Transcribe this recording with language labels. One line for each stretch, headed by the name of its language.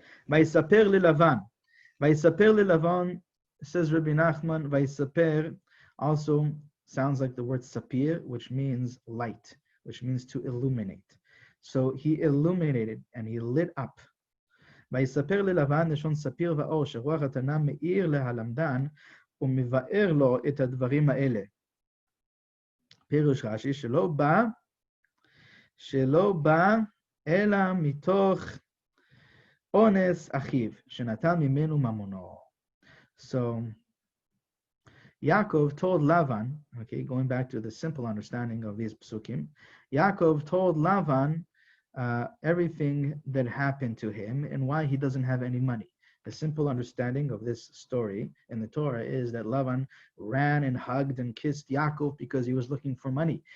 Hebrew: Vayisaper liLavan. Vayisaper liLavan,
English: says Rabbi Nachman, Vayisaper also sounds like the word sapir, which means light, which means to illuminate. So he illuminated and he lit up.
Hebrew: ויספר ללבן לשון ספיר ואור שרוח התנא מאיר להלמדן ומבאר לו את הדברים האלה. פירוש רש"י שלא בא אלא מתוך אונס אחיו שנטל ממנו ממונו.
English: So Yaakov told Lavan, okay, going back to the simple understanding of these psukim, Yaakov told Lavan everything that happened to him and why he doesn't have any money. The simple understanding of this story in the Torah is that Lavan ran and hugged and kissed Yaakov because he was looking for money.